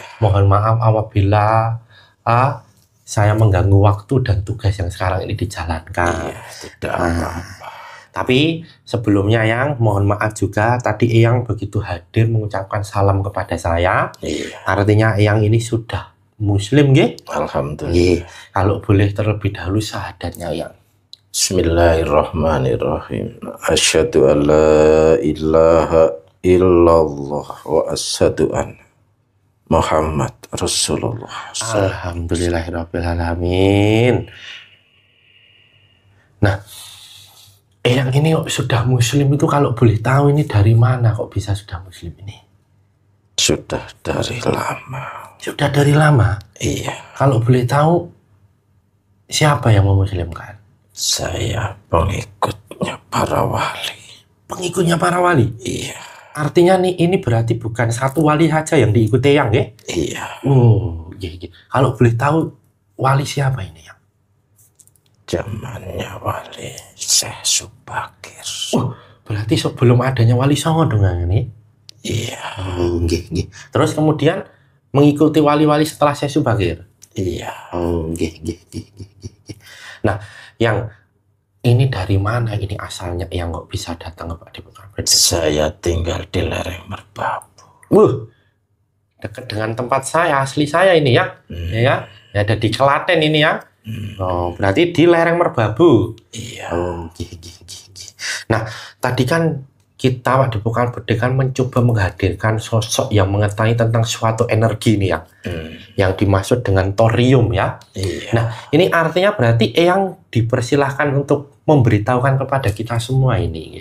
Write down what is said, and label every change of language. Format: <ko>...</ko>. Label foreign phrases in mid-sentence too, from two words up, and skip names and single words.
<id>Mohon maaf apabila saya mengganggu waktu dan tugas yang sekarang ini dijalankan. Iya, tidak apa-apa. Tapi sebelumnya Yang, mohon maaf juga tadi Eyang begitu hadir mengucapkan salam kepada saya. Iya. Artinya Eyang ini sudah muslim nggih? Alhamdulillah. Kalau boleh terlebih dahulu syahadatnya Eyang.</id> <ar>بسم الله الرحمن الرحيم أشهد أن لا إله إلا الله وأشهد أن محمدا رسول الله. الحمد لله الرحمن الرحيم.</ar> <id>Nah, Eyang ini sudah muslim itu kalau boleh tahu ini dari mana kok bisa sudah muslim ini? Sudah dari lama. Sudah dari lama? Iya. Kalau boleh tahu siapa yang memuslimkan? Saya pengikutnya para wali. Pengikutnya para wali? Iya. Artinya nih ini berarti bukan satu wali saja yang diikuti Eyang ya? Iya. Oh, iya. Kalau boleh tahu wali siapa ini Yang? Zamannya wali Syekh Subakir. Berarti sebelum adanya Wali Songo dong Yang ini? Iya.</id> <jv>Oh, nggih, nggih.</jv> <id>Terus kemudian mengikuti wali-wali setelah sesi Bagir. Iya.</id> <jv>Oh, nggih, nggih, nggih, nggih, nggih.</jv> <id>Nah, yang ini dari mana ini asalnya yang kok bisa datang ke Padepokan Bedek? Saya tinggal di lereng Merbabu. Dekat dengan tempat saya, asli saya ini ya. Ya, ada di Klaten ini ya. Oh, berarti di lereng Merbabu. Iya.</id> <jv>Oh, nggih, nggih, nggih, nggih.</jv> <id>Nah, tadi kan kita Padepokan Bedek kan mencoba menghadirkan sosok yang mengetahui tentang suatu energi nih ya. Yang dimaksud dengan thorium ya. Iya. Nah, ini artinya berarti Eyang dipersilahkan untuk memberitahukan kepada kita semua ini.</id>